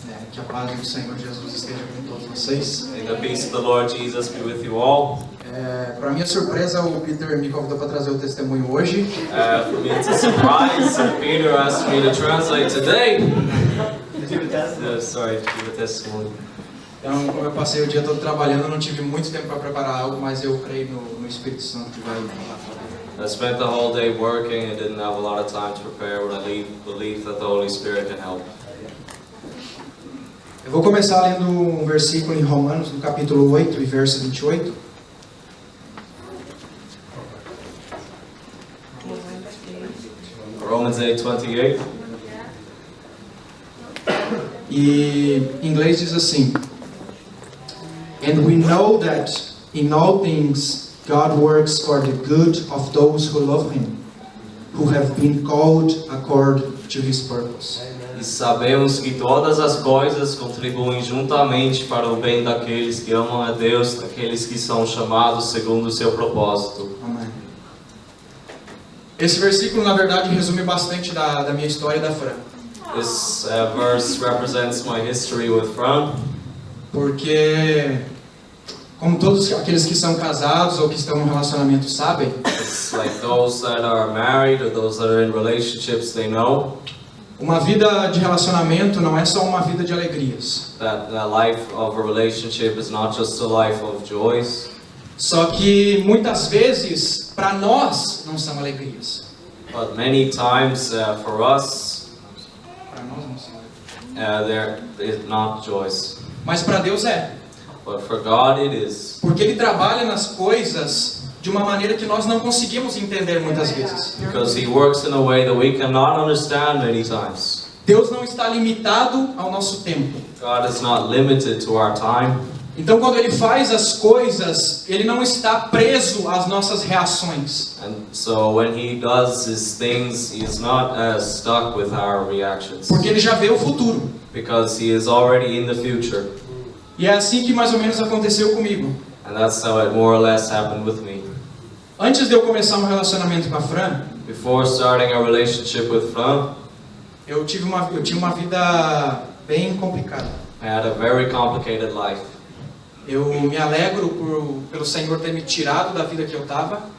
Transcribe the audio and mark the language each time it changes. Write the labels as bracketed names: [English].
[Portuguese] Que a paz do Senhor Jesus esteja com todos vocês. [English] May the peace of the Lord Jesus be with you all. [Portuguese] Para minha surpresa, o Peter me convidou para trazer o testemunho hoje. [English] For me, it's a surprise. Peter asked me to translate today. Sorry, to give a testimony. [Portuguese] Então, como eu passei o dia todo trabalhando, eu não tive muito tempo para preparar algo, mas eu creio no Espírito Santo que vai falar. [English] I spent the whole day working and didn't have a lot of time to prepare, but I believe that the Holy Spirit can help. [Portuguese] Eu vou começar lendo um versículo em Romanos, no capítulo 8 e verso 28. [English] Romans 8:28. [Portuguese] E em inglês diz assim: [English] And we know that in all things God works for the good of those who love Him, who have been called according to His purpose. [Portuguese] E sabemos que todas as coisas contribuem juntamente para o bem daqueles que amam a Deus, daqueles que são chamados segundo o seu propósito. Amém. Esse versículo, na verdade, resume bastante da minha história e da Fran. [English] This verse represents my history with Fran. [Portuguese] Porque, como todos aqueles que são casados ou que estão em um relacionamento sabem, [English] It's like those that are married or those that are in relationships, they know [Portuguese] uma vida de relacionamento não é só uma vida de alegrias. [English] that the life of a relationship is not just a life of joys. [Portuguese] Só que muitas vezes, para nós, não são alegrias. [English] But many times for us, [Portuguese] Para nós não são alegrias. [English] they're not joys. [Portuguese] Mas para Deus é. [English] But for God it is. [Portuguese] Porque Ele trabalha nas coisas de uma maneira que nós não conseguimos entender muitas vezes. [English] Because He works in a way that we cannot understand many times. [Portuguese] Deus não está limitado ao nosso tempo. [English] God is not limited to our time. [Portuguese] Então, quando Ele faz as coisas, Ele não está preso às nossas reações. [English] And so when He does His things, He is not stuck with our reactions. [Portuguese] Porque Ele já vê o futuro. [English] Because He is already in the future. [Portuguese] E é assim que mais ou menos aconteceu comigo. [English] And that's how it more or less happened with me. [Portuguese] Antes de eu começar um relacionamento com a Fran, [English] Before starting a relationship with Fran, [Portuguese] eu tinha uma vida bem complicada. [English] I had a very complicated life. [Portuguese] Eu me alegro pelo Senhor ter me tirado da vida que eu estava,